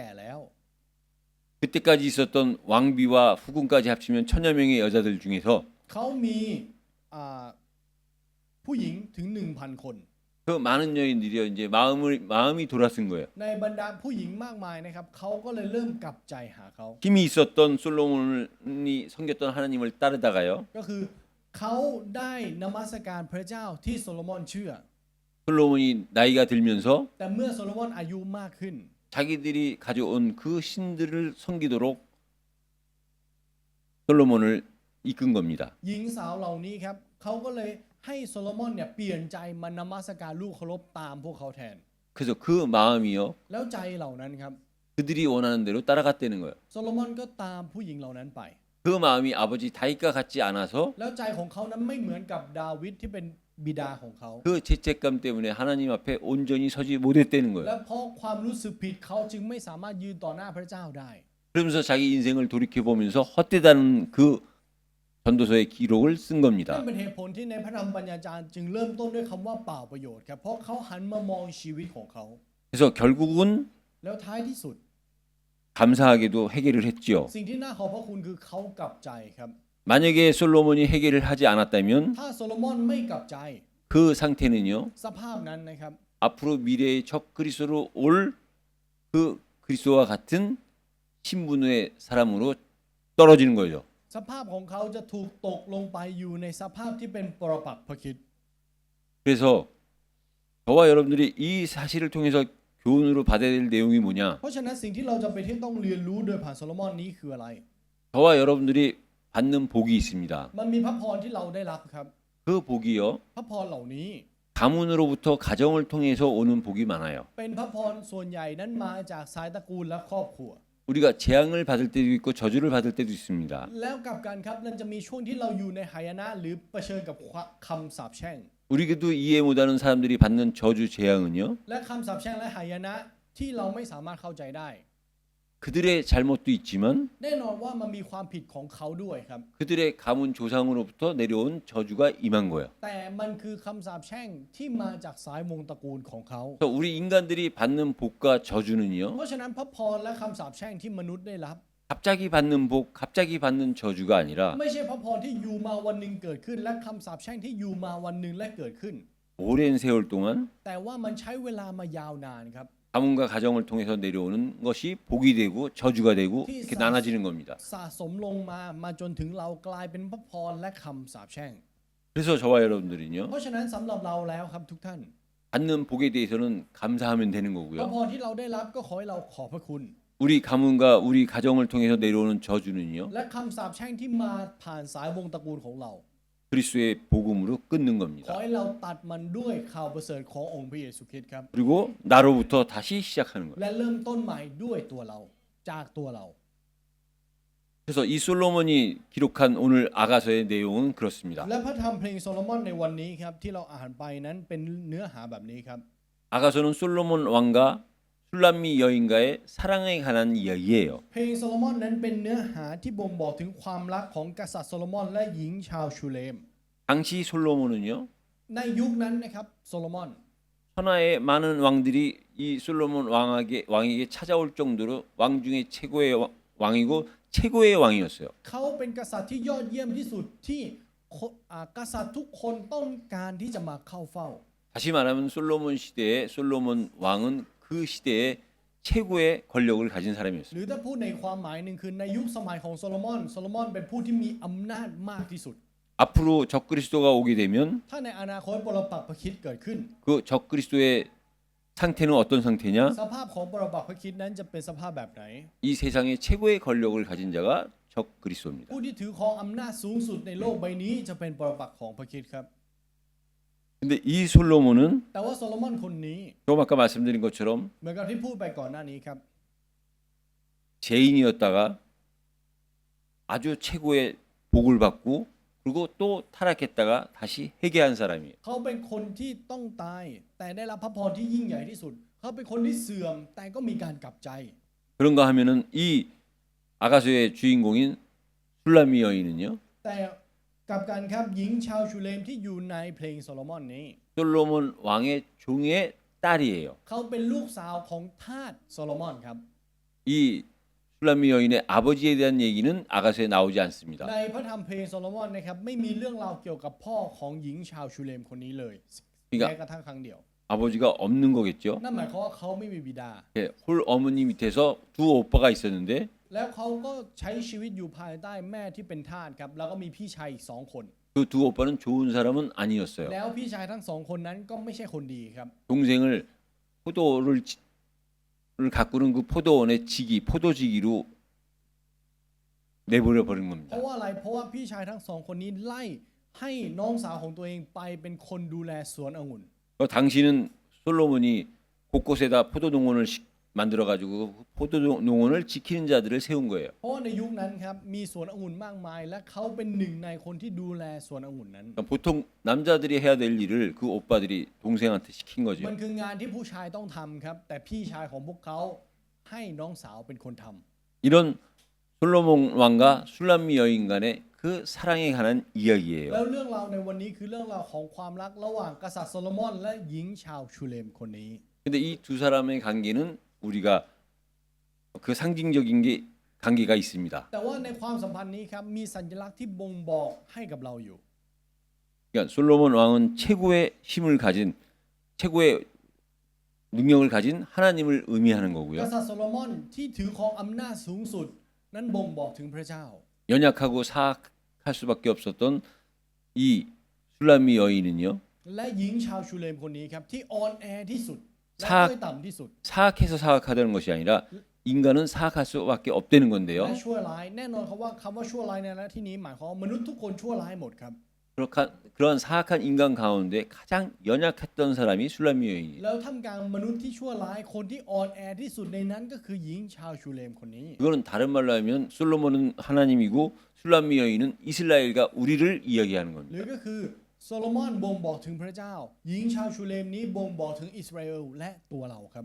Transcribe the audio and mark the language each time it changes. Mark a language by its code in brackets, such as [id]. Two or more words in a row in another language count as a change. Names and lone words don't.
[th] ในตอนที่โซโลมอนนั้นชราและแก่แล้ว [ko] 그 그때까지 있었던 왕비와 후궁까지 합치면 1000여 명의 여자들 중에서 [th] เขามีอ่าผู้หญิงถึง 1,000 คน [ko] 그 많은 여인들이요 이제 마음이 돌아선 거예요. [th] ในบรรดาผู้หญิงมากมายนะครับเขาก็เลยเริ่มกลับใจหาเขา [ko] 힘이 있었던 솔로몬이 섬겼던 하나님을 따르다가요. [th] ก็คือเขาได้นมัสการพระเจ้าที่โซโลมอนเชื่อ [ko] 솔로몬이 나이가 들면서 [th] แต่เมื่อโซโลมอนอายุมากขึ้น [ko] 자기들이 가져온 그 신들을 섬기도록 솔로몬을 이끈 겁니다. [th] หญิงสาวเหล่านี้ครับเขาก็เลยให้โซโลมอนเนี่ยเปลี่ยนใจมานมัสการลูกเคารพตามพวกเขาแทน [ko] 그래서 그 마음이요 [th] แล้วใจเหล่านั้นครับ [ko] 그들이 원하는 대로 따라갔다는 거예요. [th] โซโลมอนก็ตามผู้หญิงเหล่านั้นไป [ko] 그 마음이 아버지 다윗과 같지 않아서 [th] แล้วใจของเขานั้นไม่เหมือนกับดาวิดที่เป็นบิดาของเขา [ko] 그 죄책감 때문에 하나님 앞에 온전히 서지 못했다는 [th] และ [ko] 거예요. [th] เพราะความรู้สึกผิดเขาจึงไม่สามารถยืนต่อหน้าพระเจ้าได้ [ko] 그러면서 자기 인생을 돌이켜 보면서 헛되다는 그 전도서의 기록을 쓴 [th] นั่น [ko] 겁니다. [th] เป็นเหตุผลที่ในพระธรรมปัญญาจารย์จึงเริ่มต้นด้วยคำว่าเปล่าประโยชน์ครับเพราะเขาหันมามองชีวิตของเขา [ko] 그래서 결국은 [th] แล้วท้ายที่สุด [ko] 감사하게도 해결을 했지요. [th] สิ่งที่น่าขอบพระคุณคือเขากลับใจครับ [ko] 만약에 솔로몬이 해결을 하지 않았다면 [th] ถ้าโซโลมอนไม่กลับใจ [ko] 그 상태는요 [th] สภาพนั้นนะครับ [ko] 앞으로 미래의 적 그리스도로 올 그 그리스도와 같은 신분의 사람으로 떨어지는 거죠. [th] สภาพของเขาจะถูกตกลงไปอยู่ในสภาพที่เป็นปรปักษ์พระคริสต์ [ko] 그래서 저와 여러분들이 이 사실을 통해서 교훈으로 받아야 될 내용이 뭐냐? [th] เพราะฉะนั้นสิ่งที่เราจำเป็นที่ต้องเรียนรู้โดยผ่านโซโลมอนนี้คืออะไร [ko] 저와 여러분들이 받는 복이 있습니다. [th] มันมีพระพรที่เราได้รับครับ [ko] 그 복이요 [th] พระพรเหล่านี้ [ko] 가문으로부터 가정을 통해서 오는 복이 많아요. [th] เป็นพระพรส่วนใหญ่นั้นมาจากสายตระกูลและครอบครัว [ko] 우리가 재앙을 받을 때도 있고 저주를 받을 때도 있습니다. [th] แล้วกลับกันครับนั่นจะมีช่วงที่เราอยู่ในหายนะหรือเผชิญกับคำสาปแช่ง [ko] 우리도 이해 못하는 사람들이 받는 저주 재앙은요 [th] และคำสาปแช่งและหายนะที่เราไม่สามารถเข้าใจได้ [ko] 그들의 잘못도 있지만 [th] แน่นอนว่ามันมีความผิดของเขาด้วยครับ [ko] 그들의 가문 조상으로부터 내려온 저주가 임한 거예요. [th] แต่มันคือคำสาปแช่งที่มาจากสายวงศ์ตระกูลของเขา [ko] 그래서 우리 인간들이 받는 복과 저주는요 [th] เพราะฉะนั้นพระพรและคำสาปแช่งที่มนุษย์ได้รับ [ko] 갑자기 받는 복, 갑자기 받는 저주가 아니라 [th] ไม่ใช่พระพรที่อยู่มาวันหนึ่งเกิดขึ้น และคำสาปแช่งที่อยู่มาวันหนึ่งและเกิดขึ้น [ko] 오랜 세월 동안 [th] แต่ว่ามันใช้เวลามายาวนานครับ [ko] 가문과 가정을 통해서 내려오는 것이 복이 되고 저주가 되고 이렇게 나눠지는 겁니다. [th] สะสมลงมาจนถึงเรากลายเป็นพระพรและคำสาปแช่ง [ko] 그래서 저와 여러분들은요 [th] เพราะฉะนั้นสำหรับเราแล้วครับทุกท่าน [ko] 받는 복에 대해서는 감사하면 되는 [th] พระ [ko] 거고요. [th] พรที่เราได้รับก็ขอให้เราขอบพระคุณ [ko] 우리 가문과 우리 가정을 통해서 내려오는 저주는요 [th] และคำสาปแช่งที่มาผ่านสายวงศ์ตระกูลของเรา [ko] 그리스도의 복음으로 끊는 [th] ขอ [ko] 겁니다. [th] ให้เราตัดมันด้วยข่าวประเสริฐขององค์พระเยซูคริสต์ครับ [ko] 그리고 나로부터 다시 시작하는 거예요. [th] และเริ่มต้นใหม่ด้วยตัวเราจากตัวเรา [ko] 그래서 이 솔로몬이 기록한 오늘 아가서의 내용은 그렇습니다. [th] และพระธรรมเพลงโซโลมอนในวันนี้ครับที่เราอ่านไปนั้นเป็นเนื้อหาแบบนี้ครับ [ko] 아가서는 솔로몬 왕과 술람미 여인과의 사랑에 관한 이야기예요. [th] เพลงโซโลมอนนั้นเป็นเนื้อหาที่บ่งบอกถึงความรักของกษัตริย์โซโลมอนและหญิงชาวชูเลม [ko] 당시 솔로몬은요 [th] ในยุคนั้นนะครับโซโลมอน [ko] 천하의 많은 왕들이 이 솔로몬 왕에게 찾아올 정도로 왕 중에 최고의 왕이고 최고의 왕이었어요. [th] เขาเป็นกษัตริย์ที่ยอดเยี่ยมที่สุดที่กษัตริย์ทุกคนต้องการที่จะมาเข้าเฝ้า [ko] 다시 말하면 솔로몬 시대의 솔로몬 왕은 그 시대의 최고의 권력을 가진 [th] ห [ko] 사람이었어요. [th] รือถ้าพูดในความหมายหนึ่งคือในยุคสมัยของโซโลมอนเป็นผู้ที่มีอำนาจมากที่สุด [ko] 앞으로 적그리스도가 오게 되면 [th] ถ้าในอนาคตปรปักษ์พระคริสต์เกิดขึ้น [ko] 그 적그리스도의 상태는 어떤 상태냐? [th] สภาพของปรปักษ์พระคริสต์นั้นจะเป็นสภาพแบบไหน [ko] 이 세상의 최고의 권력을 가진 자가 적그리스도입니다. [th] ผู้ที่ถือครองอำนาจสูงสุดในโลกใบนี้จะเป็นปรปักษ์ของพระคริสต์ครับ [ko] 근데 이 솔로몬은 [th] แต่ว่าโซโลมอนคนนี้ [ko] 조금 아까 말씀드린 것처럼 [th] เหมือนกับที่พูดไปก่อนหน้านี้ครับ [ko] 죄인이었다가 아주 최고의 복을 받고 그리고 또 타락했다가 다시 회개한 사람이에요. [th] เขาเป็นคนที่ต้องตายแต่ได้รับพระพรที่ยิ่งใหญ่ที่สุด เขาเป็นคนที่เสื่อมแต่ก็มีการกลับใจ [ko] 그런가 하면은 이 아가서의 주인공인 술라미 여인은요. [th] แต่กลับกันครับหญิงชาวชูเลมที่อยู่ในเพลงโซโลมอนนี้ [ko] 솔로몬 왕의 종의 딸이에요. [th] เขาเป็นลูกสาวของทาสโซโลมอนครับ [ko] 이 술람미 여인의 아버지에 대한 얘기는 아가서에 나오지 않습니다. [th] ในพระธรรมเพลงโซโลมอนนะครับไม่มีเรื่องราวเกี่ยวกับพ่อของหญิงชาวชูเลมคนนี้เลย [ko] 그러니까 [th] แม้กระทั่งครั้งเดียว [ko] 아버지가 없는 거겠죠. [th] นั่นหมายความว่าเขาไม่มีบิดา [ko] 예, 홀 어머니 밑에서 두 오빠가 있었는데 [th] แล้วเขาก็ใช้ชีวิตอยู่ภายใต้แม่ที่เป็นทาสครับแล้วก็มีพี่ชายอีก2 คน [ko] 그 두 오빠는 좋은 사람은 아니었어요. [th] แล้วพี่ชายทั้ง2 คนนั้นก็ไม่ใช่คนดีครับ [ko] 동생을 포도를 가꾸는 그 포도원의 직이 포도지기로 내버려 버린 [th] เพ [ko] 겁니다. [th] ราะว่าอะไรเพราะว่าพี่ชายทั้ง2 คนนี้ไล่ให้น้องสาวของตัวเองไปเป็นคนดูแลสวนองุ่น [ko] 당시는 솔로몬이 곳곳에다 포도 농원을 만들어 가지고 포도 농원을 지키는 자들을 세운 거예요. [th] เพราะว่าในยุคนั้นครับมีสวนองุ่นมากมาย และเขาเป็นหนึ่งในคนที่ดูแลสวนองุ่นนั้น [ko] 그러니까 보통 남자들이 해야 될 일을 그 오빠들이 동생한테 시킨 거죠. [th] มันคืองานที่ผู้ชายต้องทำครับแต่พี่ชายของพวกเขาให้น้องสาวเป็นคนทำ [ko] 이런 솔로몬 왕과 술람미 여인 간의 그 사랑에 관한 [th] แล้ว [ko] 이야기예요. [th] เรื่องราวในวันนี้คือเรื่องราวของความรักระหว่างกษัตริย์โซโลมอนและหญิงชาวชูเลมคนนี้ [ko] 근데 이 두 사람의 관계는 우리가 그 상징적인 게 관계가 있습니다. [th] แต่ว่าในความสัมพันธ์นี้ครับมีสัญลักษณ์ที่บ่งบอกให้กับเราอยู่ [ko] 그러니까 솔로몬 왕은 최고의 힘을 가진 최고의 능력을 가진 하나님을 의미하는 [th] ก [ko] 거고요. [th] ษัตริย์โซโลมอนที่ถือครองอำนาจสูงสุดนั้นบ่งบอกถึงพระเจ้า [ko] 연약하고 사악할 수밖에 없었던 이 술람미 여인은요. [th] และหญิงชาวชูเลมคนนี้ครับที่อ่อนแอที่สุดและ ซาก ด้อยต่ำที่สุด [ko] 사악해서 사악하다는 것이 아니라 인간은 사악할 수밖에 없다는 건데요. [th] และชั่วร้ายแน่นอนครับว่าคำว่าชั่วร้ายในที่นี้หมายความว่ามนุษย์ทุกคนชั่วร้ายหมดครับ [ko] 그러한 사악한 인간 가운데 가장 연약했던 사람이 술람미 여인이에요. [th] แล้วท่ามกลางมนุษย์ที่ชั่วร้ายคนที่อ่อนแอที่สุดในนั้นก็คือหญิงชาวชูเลมคนนี้ [ko] 이거는 다른 말로 하면 솔로몬은 하나님이고 술람미 여인은 이스라엘과 우리를 이야기하는 [th] ห [ko] 겁니다. [th] รือก็คือโซโลมอนบ่งบอกถึงพระเจ้า หญิงชาวชูเลมนี้บ่งบอกถึงอิสราเอลและตัวเราครับ